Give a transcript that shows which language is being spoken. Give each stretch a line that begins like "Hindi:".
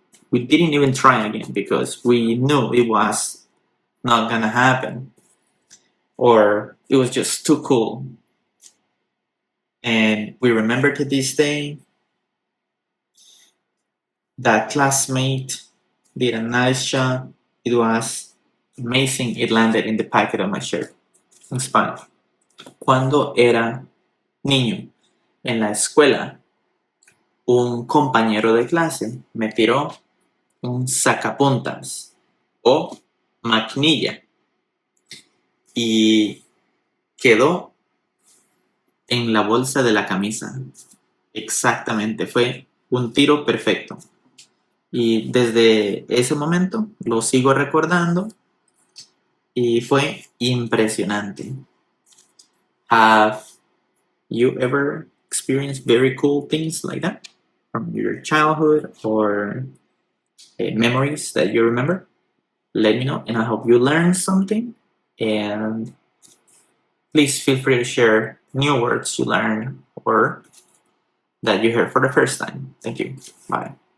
English: We didn't even try again because we knew it was not gonna happen, or it was just too cool. And we remember to this day that classmate did a nice job. It was amazing. It landed in the pocket of my shirt. En Spanish.
Spanish: Cuando era niño en la escuela, un compañero de clase me tiró un sacapuntas o maquinilla y quedó en la bolsa de la camisa. Exactamente, fue un tiro perfecto. Y desde ese momento lo sigo recordando y fue impresionante.
English: Have you ever experienced very cool things like that from your childhood or memories that you remember? Let me know, and I hope you learned something. And please feel free to share new words you learned or that you heard for the first time. Thank you. Bye.